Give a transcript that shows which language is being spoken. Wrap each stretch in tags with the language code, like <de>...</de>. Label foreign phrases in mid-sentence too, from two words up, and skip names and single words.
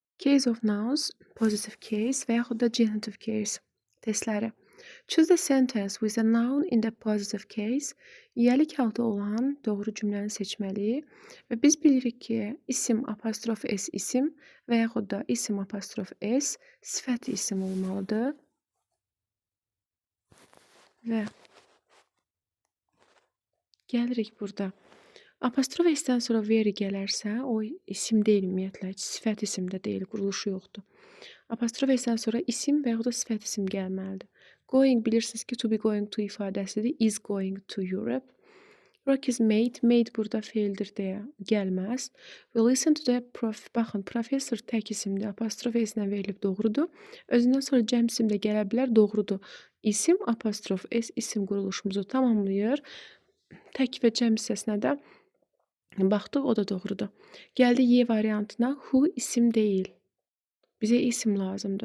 <en>Case of nouns, positive case</en> <az>və yaxud da</az> <en>genitive case testləri. Choose the sentence with a noun in the positive case.</en> <az>İyəlik halda olan doğru cümləni seçməliyik və biz bilirik ki, isim apostrof s isim və yaxud da isim apostrof s sifət isim olmalıdır. Və gəlirik burada. Apostrof s-dən sonra very gələrsə, o isim deyil ümumiyyətlə, sifət isim də deyil, quruluşu yoxdur. Apostrof s-dən sonra isim və yaxud da sifət isim gəlməlidir. Going bilirsiniz ki,</az> <en>to be going to</en> <az>ifadəsidir.</az> <en>Is going to Europe. Rock is made.</en> <az>Made burada feildir deyə gəlməz.</az> <en>We listen to the</en> <az>baxın, professor tək isimdir. Apostrof s-lə verilib doğrudur. Özündən sonra cəm isim də gələ bilər, doğrudur. İsim apostrof s isim quruluşumuzu tamamlayır. Tək və cəm hissəsinə də baxdıq, o da doğrudur. Gəldi Y variantına. Who isim deyil. Bizə isim lazımdır.</az>